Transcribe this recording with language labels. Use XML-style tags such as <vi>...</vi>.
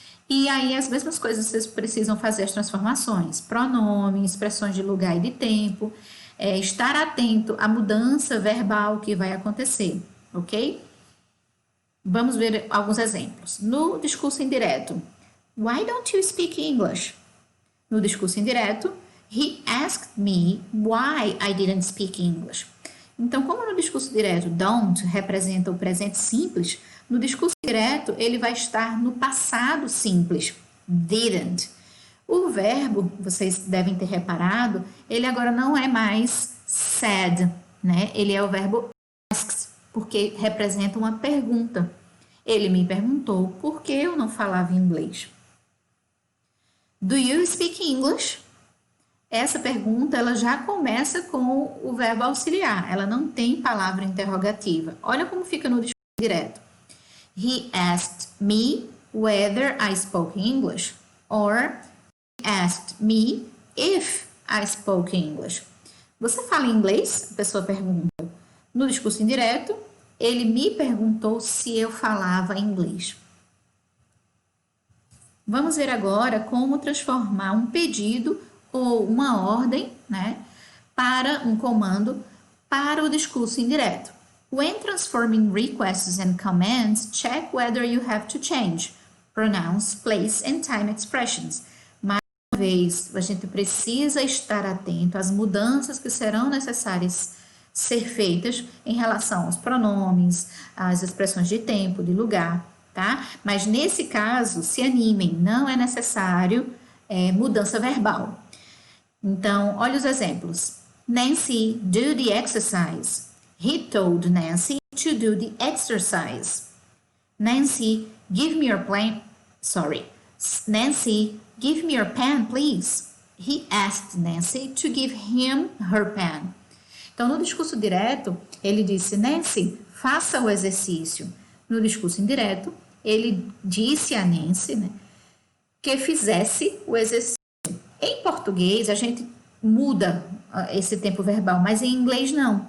<pt>E aí as mesmas coisas vocês precisam fazer as transformações, pronome, expressões de lugar e de tempo, estar atento à mudança verbal que vai acontecer, ok? Vamos ver alguns exemplos. No discurso indireto,</pt> <en>why don't you speak English?</en> <pt>No discurso indireto,</pt> <en>he asked me why I didn't speak English.</en> <pt>Então, como no discurso direto don't representa o presente simples, no discurso direto ele vai estar no passado simples, didn't. O verbo, vocês devem ter reparado, ele agora não é mais said, né? Ele é o verbo asked, porque representa uma pergunta. Ele me perguntou por que eu não falava inglês.</pt> <en>Do you speak English?</en> <pt>Essa pergunta ela já começa com o verbo auxiliar, ela não tem palavra interrogativa. Olha como fica no discurso direto.</pt> <en>He asked me whether I spoke English, or he asked me if I spoke English.</en> <pt>Você fala inglês? A pessoa pergunta. No discurso indireto, ele me perguntou se eu falava inglês. Vamos ver agora como transformar um pedido ou uma ordem, né, para um comando para o discurso indireto.</pt> <en>When transforming requests and commands, check whether you have to change pronouns, place and time expressions.</en> <pt>Mais uma vez, a gente precisa estar atento às mudanças que serão necessárias ser feitas em relação aos pronomes, às expressões de tempo, de lugar, tá? Mas nesse caso, se animem, não é necessário mudança verbal. Então, olha os exemplos. Nancy,</pt> <en>do the exercise. He told Nancy to do the exercise. Nancy, give me your pen. Nancy, give me your pen, please. He asked Nancy to give him her pen.</en> <pt>Então, no discurso direto, ele disse, Nancy, faça o exercício. No discurso indireto, ele disse a Nancy, né, que fizesse o exercício. Em português, a gente muda esse tempo verbal, mas em inglês não.</pt>